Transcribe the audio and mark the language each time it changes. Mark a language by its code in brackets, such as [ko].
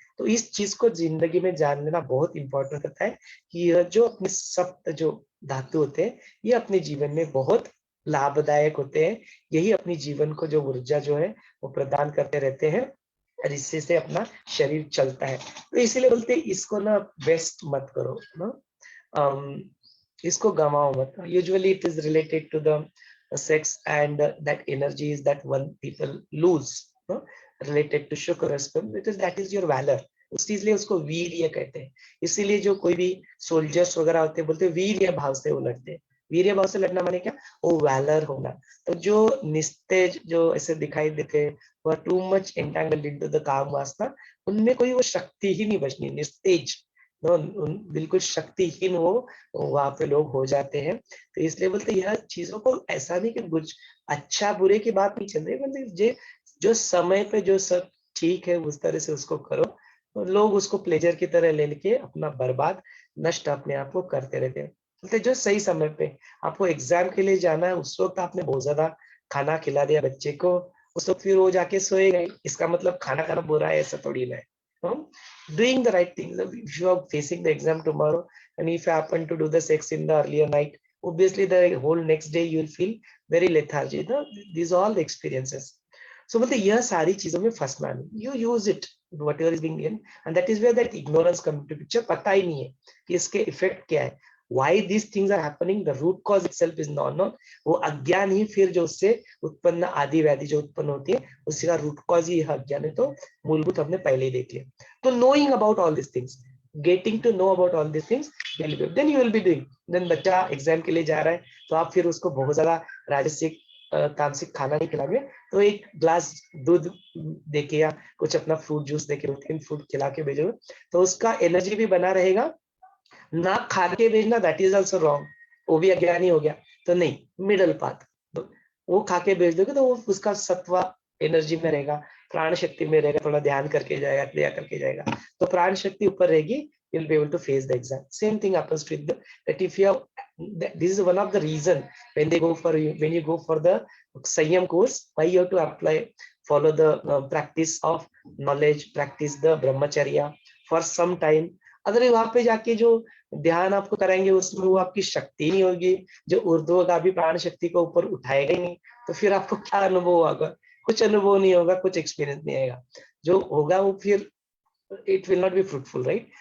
[hi] तो इस चीज को जिंदगी में जान लेना बहुत इंपॉर्टेंट होता है कि यह जो अपने सप्त जो धातु होते हैं ये अपने जीवन में बहुत लाभदायक होते हैं, यही अपनी जीवन को जो ऊर्जा जो है वो प्रदान करते रहते हैं, और इससे से अपना शरीर चलता है। तो इसीलिए बोलते हैं इसको ना वेस्ट मत करो ना, इसको गवाओ मत। [en] Usually it is related to the sex and that energy is that one people lose, no? related to शुक्र, because that is your valor, [hi] इसलिए उसको वीर्य कहते हैं। इसीलिए जो कोई भी सोल्जर्स वगैरह होते हैं बोलते हैं वीर्य भाव से वो लड़ते हैं। वीर्य भाव से लड़ना माने क्या, वो वैलर होना। तो जो निस्तेज जो ऐसे दिखाई देते हैं वह [en] too much entangled into the [hi] काम वासना, उनमें कोई वो शक्ति ही नहीं बचनी, निस्तेज, बिल्कुल शक्तिहीन वो वहां पे लोग हो जाते हैं। तो इसलिए बोलते यह चीजों को ऐसा नहीं कि कुछ अच्छा बुरे की बात नहीं चल रही, मतलब जो समय पे जो सब ठीक है उस तरह से उसको करो, तो लोग उसको प्लेजर की तरह ले लेके अपना बर्बाद नष्ट अपने आप को करते रहते हैं। बोलते जो सही समय पे आपको एग्जाम के लिए जाना है उस वक्त आपने बहुत ज्यादा खाना खिला दिया बच्चे को, उस वक्त फिर वो जाके सोएगा ही, इसका मतलब खाना खाना बुरा है ऐसा थोड़ी ना है। [en] Doing the right things. If you are facing the exam tomorrow and if you happen to do the sex in the earlier night, obviously the whole next day you will feel very lethargy. These are all the experiences. So [hi] बोलते यह सारी चीजों में फंसना नहीं, [en] you use it whatever is being in, and that is where that ignorance come to picture। [hi] पता ही नहीं है कि इसके इफेक्ट क्या है, [en] why these things are happening, the root cause itself is not known। [hi] वो अज्ञान ही फिर जो उससे उत्पन्न आदि व्याधि जो उत्पन्न होती है उसी का रूट कॉज ही यह अज्ञान है। तो मूलभूत हमने पहले ही देख लिया। तो [en] Knowing about all this things, getting to know about all this things, then you will be doing. [hi] Then बच्चा एग्जाम के लिए जा रहा है, तो आप फिर उसको बहुत ज्यादा राजसिक तामसिक खाना नहीं खिलाओगे, तो एक ग्लास दूध देके या कुछ अपना फ्रूट जूस देके, 2-3 फ्रूट खिला के भेजोगे, तो उसका एनर्जी भी बना रहेगा। ना खा के भेजना, [en] that is also wrong, [hi] वो भी अज्ञानी हो गया। तो नहीं, मिडल पाथ, तो वो खा के भेज दोगे तो वो उसका सत्व एनर्जी में रहेगा, प्राण शक्ति में रहेगा, थोड़ा ध्यान करके जाएगा, क्रिया करके जाएगा, तो प्राण शक्ति ऊपर रहेगी, [en] You will be able to face the exam. Same thing happens with that if you this is one of the reason when they go for when you go for the Sanyam course, why you have to apply, follow the practice of knowledge, practice the brahmacharya for some time। [hi] अगर वहां पे जाके जो ध्यान आपको कराएंगे उसमें वो आपकी शक्ति नहीं होगी, जो उर्ध्व का भी प्राण शक्ति को ऊपर उठाएगा ही नहीं, तो फिर आपको क्या अनुभव होगा? कुछ अनुभव नहीं होगा, कुछ एक्सपीरियंस नहीं आएगा, जो होगा वो फिर [en] it will not be fruitful, right?